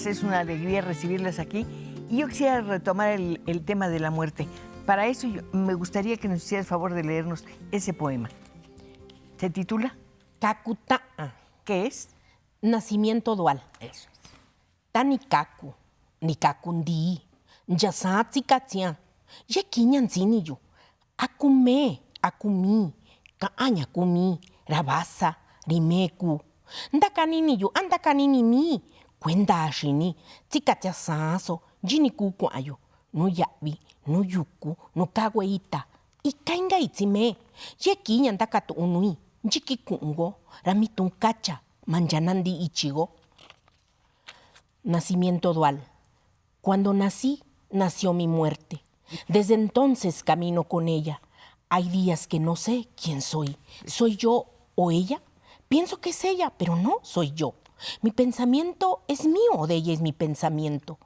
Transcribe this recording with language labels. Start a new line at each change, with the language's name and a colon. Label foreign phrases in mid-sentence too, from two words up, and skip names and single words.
Spanish: Es una alegría recibirlas aquí. Y yo quisiera retomar el tema de la muerte. Para eso me gustaría que nos hicieras favor de leernos ese poema. ¿Se titula?
Mixtepec Mixtec: Kakuta'a,
Spanish: ¿Qué es? nacimiento dual. Eso es.
Mixtepec Mixtec: Tanikaku, nikakundi, njasatsi katia, yekinyan siniyo, akume, akumi, kaaña kumi, rabasa, rimeku, ndakaniniyo, andakanini, kwenda ashini, tsikatia saso, jiniku kwayo, no yavi, no yuku, no kagweita, ikainga itzime, yekinyan ndakatu unui, jikikungo, ramitun kacha, manjanandi ichigo.
Spanish: Nacimiento dual. Cuando nací, nació mi muerte. Desde entonces camino con ella. Hay días que no sé quién soy. ¿Soy yo o ella? Pienso que es ella, pero no soy yo. Mi pensamiento es mío o de ella es mi pensamiento.